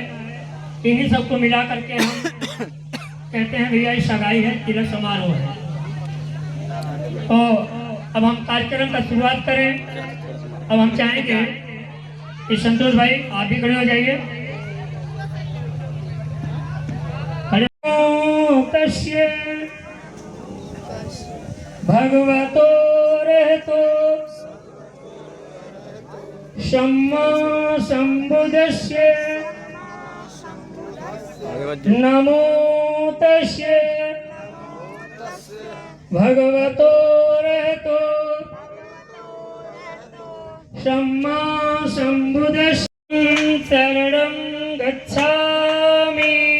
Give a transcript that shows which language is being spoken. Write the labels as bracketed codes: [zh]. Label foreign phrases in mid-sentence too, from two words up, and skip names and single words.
[hi] इन्हीं सबको मिला करके हम कहते हैं भैया ये सगाई है, तिलक समारोह है। तो अब हम कार्यक्रम का शुरुआत करें। अब हम चाहेंगे कि संतोष भाई आप भी खड़े हो जाइए। [pi] तस्य भगवतो रहतो सम्मा संबुद्धस्य नमो तस्य भगवतो रहतो सम्मा संबुद्धस्य शरणं गच्छामि